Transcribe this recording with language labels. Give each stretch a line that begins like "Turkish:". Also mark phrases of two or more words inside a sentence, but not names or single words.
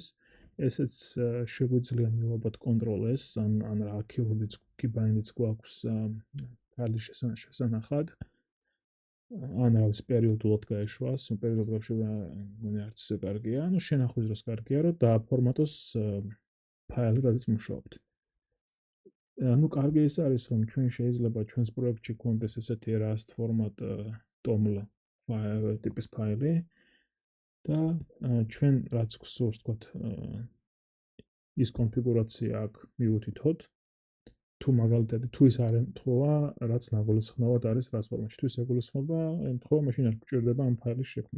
Georgian: ესეც შეგვიძლია მივაბად Ctrl+S ან რა keyword-იც გვაქვს ფაილის შესანახად. ან რაღაც პერიოდულად გაეშვას, პერიოდულად მგონი არც ისე კარგია, ну შენახვის დროს კარგია, რომ დააფორმატოს ფაილი, რადგან მუშაობთ. ну კარგი ის არის, რომ ჩვენ შეიძლება ჩვენს პროექტში გვქონდეს ესეთი Rust format toml ტიპის ფაილი და ჩვენ რაც გვსურს, თქვათ, ის კონფიგურაცია აქ მივუთითოთ. თუ მაგალითად თუ ის არ ემთხვევა, რაც ნაგულისხმობად არის Rust ფორმატში, თუ ის ეგულისხმობა ემთხვევა, მაშინ არ გვჭირდება ამ ფაილის შექმნა.